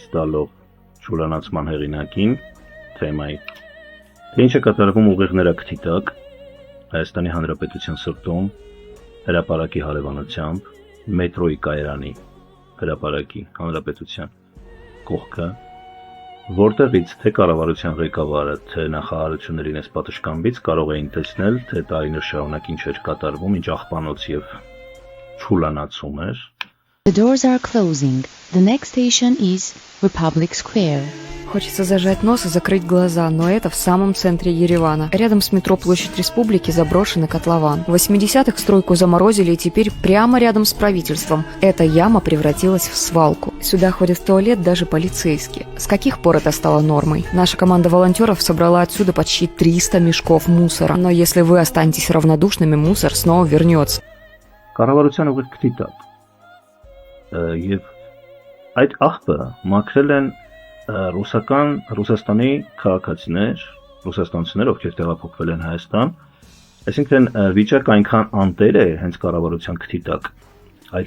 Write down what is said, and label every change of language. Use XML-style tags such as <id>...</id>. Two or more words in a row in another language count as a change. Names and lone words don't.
<hy>տալով չուլանացման հեղինակին թեմայի։ Թե ինչ է կատարվում ուղիղ նրա քթի տակ, Հայաստանի Հանրապետության սրտում, հրապարակի հարևանությամբ, մետրոյի կայարանի, հրապարակի հանրապետության կողքը, որտեղից թե կառավարության ղեկավարը, թե նախարարությունների այս պատշգամբից կարող էին տեսնել, թե տարիներ շարունակ ինչ էր կատարվում, ինչ աղբանոց եւ չուլանացում էր։</hy> <en>The doors are closing. The next station is Republic Square.</en> <ru>Хочется зажать нос и закрыть глаза, но это в самом центре Еревана. Рядом с метро Площадь Республики заброшенный котлован. В 80-х стройку заморозили, и теперь прямо рядом с правительством эта яма превратилась в свалку. Сюда ходят в туалет даже полицейские. С каких пор это стало нормой? Наша команда волонтеров собрала отсюда почти 300 мешков мусора. Но если вы останетесь равнодушными, мусор снова вернется.</ru> <hy>Կառավարության ուղիղ քթի տակ։ Եվ այդ աղբը մաքրել են Ռուսաստանի քաղաքացիներ, ռուսաստանցիներ, ովքեր տեղափոխվել են Հայաստան, այսինքն վիճակը այնքան անտեր է հենց կառավարության քթի տակ, այդ</hy>